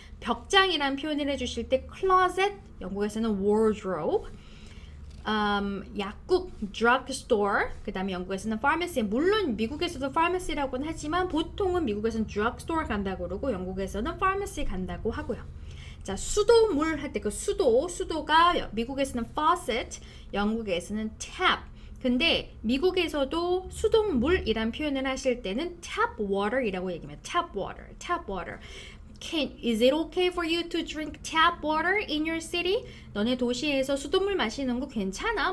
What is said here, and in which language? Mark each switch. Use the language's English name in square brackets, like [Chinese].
[Korean] 벽장이란 표현을 해주실 때 closet, 영국에서는 wardrobe, 약국, drugstore, 그 다음에 영국에서는 pharmacy, 물론 미국에서도 pharmacy라고는 하지만 보통은 미국에서는 drugstore 간다고 그러고 영국에서는 pharmacy 간다고 하고요. 자, 수도물 할 때 그 수도가 미국에서는 faucet, 영국에서는 tap. 근데 미국에서도 수돗물이란 표현을 하실 때는 tap water이라고 얘기합니다. [English] tap water. Is it okay for you to drink tap water in your city? [Korean] 너네 도시에서 수돗물 마시는 거 괜찮아?